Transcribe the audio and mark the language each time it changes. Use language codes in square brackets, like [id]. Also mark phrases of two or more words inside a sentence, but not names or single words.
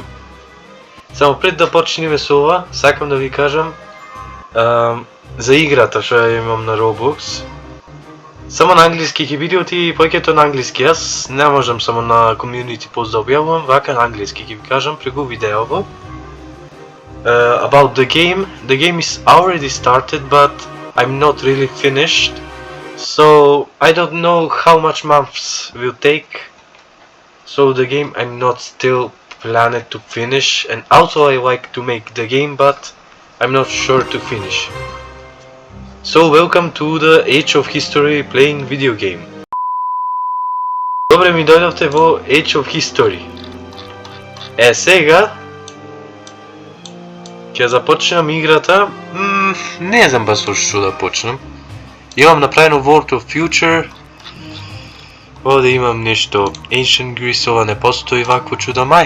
[mk] Само пред да почнеме со ова, сакам да ви кажам за играта што ја имам на Roblox. Само на англиски ќе видите и повеќето на англиски. Јас не можам само на [en] community post [mk] да објавувам, вака на англиски ќе ви кажам преку видеово. [en] About the game is already started, but I'm not really finished, so I don't know how much months will take. So the game I'm not still planned to finish, and also I like to make the game, but I'm not sure to finish. So welcome to the Age of History playing video game. [mk] Добре ми дојдовте во Age of History. Сега ќе започнам играта. Не знам бас што да почнам. Имам направено World of Future. Овде имам нешто Ancient Greece, ова не постои вакво чудо мај.